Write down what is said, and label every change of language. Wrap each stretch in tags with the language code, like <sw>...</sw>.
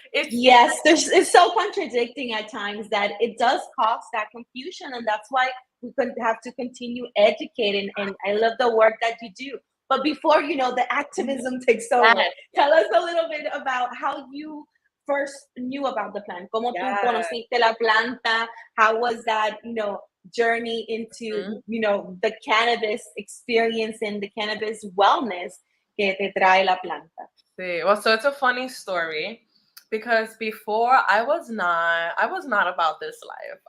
<en>It's so contradicting at times that it does cause that confusion, and that's why we have to continue educating. And I love the work that you do. But before, you know, the activism takes over, tell us a little bit about how you first knew about the plant.</en> <es>¿Cómo tú conociste la planta?</es> <en>How was that, you know, journey into, you know, the cannabis experience and the cannabis wellness</en> <es>que te trae la planta? Sí.</es> <en>Well, so it's a funny story. Because before I was not about this life.</en>